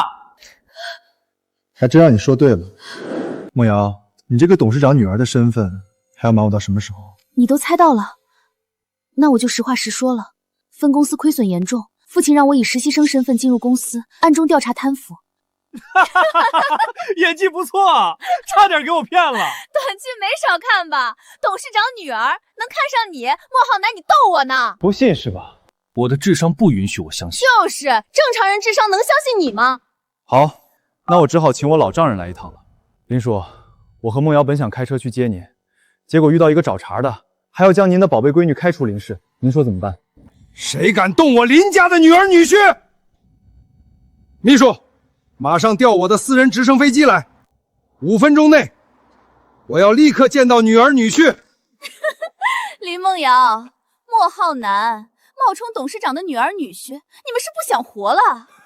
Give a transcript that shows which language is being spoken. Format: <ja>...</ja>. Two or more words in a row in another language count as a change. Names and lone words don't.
<zh>還真讓你說對了，夢瑤，你這個董事長女兒的身份還要瞞我到什麼時候？你都猜到了，那我就實話實說了。分公司虧損嚴重，父親讓我以實習生身份進入公司，暗中調查貪腐。演技不錯啊，差點給我騙了。短劇沒少看吧？董事長女兒能看上你，莫浩南，你逗我呢？不信是吧？我的智商不允許我相信。就是正常人智商能相信你吗？好，那我只好请我老丈人来一趟了。林叔，我和梦瑶本想開車去接您，結果遇到一個找茬的，還要將您的寶貝閨女開除林氏，您說怎麼辦？誰敢動我林家的女兒女婿？秘書，馬上調我的私人直升飛機來，5分鐘內，我要立刻見到女兒女婿。林夢瑤、莫浩南冒充董事長的女兒女婿，你們是不想活了？</zh>